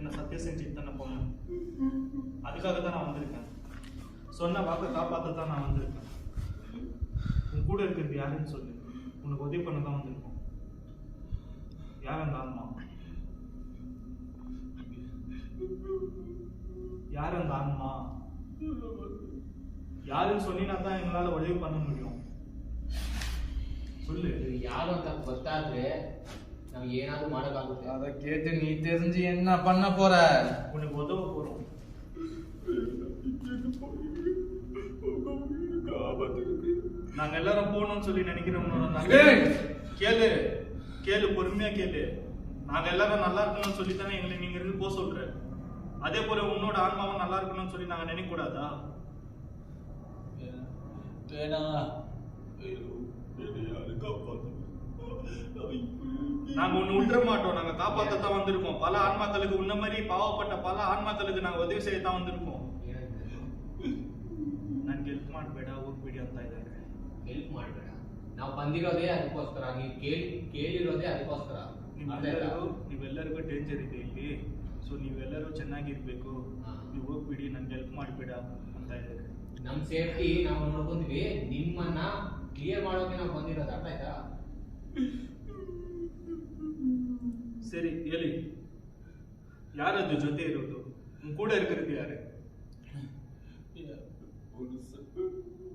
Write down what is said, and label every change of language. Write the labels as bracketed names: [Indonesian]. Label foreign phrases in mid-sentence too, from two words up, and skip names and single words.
[Tamil] நான் சத்தியம் செஞ்சுட்டு தானே போனேன் அதுக்காக தான் நான் வந்திருக்கேன் சொன்ன வாக்க காப்பாத்த தான் நான் வந்திருக்கேன் உன் கூட இருக்கிறது யாருன்னு சொல்லு உனக்கு உதவி பண்ண தான் வந்திருக்கோம் யார் அந்த ஆன்மா யார் அந்த ஆன்மா யாருன்னு சொன்னா தான் எங்களால உதவி பண்ண முடியும் சொல்லு [Kannada] ಯಾರು ಅಂತ ಗೊತ್ತಾದ್ರೆ ನಾವು ಏನಾದ್ರೂ ಮಾಡೋಕ್ಕಾಗುತ್ತೆ [Tamil] அதை கேட்டு நீ தெரிஞ்சு என்ன பண்ண போற உனக்கு உதவ போறோம் நாங்க எல்லாரும் போகணும்னு சொல்லி நினைக்கிறோம் கேளு கேளு பொறுமையா கேளு நாங்க எல்லாரும் நல்லா இருக்கணும்னு சொல்லி தானே எங்களை நீங்க இருந்து போக சொல்ற அதே போல உன்னோட ஆன்மாவும் நல்லா இருக்கணும்னு சொல்லி நாங்க நினைக்க கூடாதா நாங்க ஒண்ணு விட்டுற மாட்டோம் நாங்க காப்பாத்தத்தான் வந்திருக்கோம் பல ஆன்மாக்களுக்கு உன்ன மாதிரி பாவப்பட்ட பல ஆன்மாக்களுக்கு நாங்க உதவி செய்யத்தான் வந்திருக்கோம் [Kannada] ನನ್ಗೆ ಹೆಲ್ಪ್ ಮಾಡಬೇಡ ಹೋಗ್ಬಿಡಿ ಅಂತ ಇದ್ದಾರೆ ಹೆಲ್ಪ್ ಮಾಡಬೇಡ ನಾವು ಬಂದಿರೋದೇ ಅದಕ್ಕೋಸ್ಕರ ನೀವು ಕೇಳಿರೋದೇ ಅದಕ್ಕೋಸ್ಕರ ನೀವೆಲ್ಲರಿಗೂ ಡೇಂಜರ್ ಇದೆ ಇಲ್ಲಿ ಸೊ ನೀವೆಲ್ಲರೂ ಚೆನ್ನಾಗಿರ್ಬೇಕು ನೀವು ಹೋಗ್ಬಿಡಿ ನನ್ಗೆ ಹೆಲ್ಪ್ ಮಾಡಬೇಡ ಅಂತ ಇದ್ದಾರೆ ನಮ್ಮ ಸೇಫ್ಟಿ ನಾವು ನೋಡ್ಕೊಂಡ್ವಿ ನಿಮ್ಮನ್ನ ಕ್ಲಿಯರ್ ಮಾಡೋಕೆ ನಾವು ಬಂದಿರೋದು ಅರ್ಥ ಆಯ್ತಾ ಸರಿ ಹೇಳಿ ಯಾರದ್ದು ಜೊತೆ ಇರೋದು ಕೂಡ இருக்கிறது ಯಾರು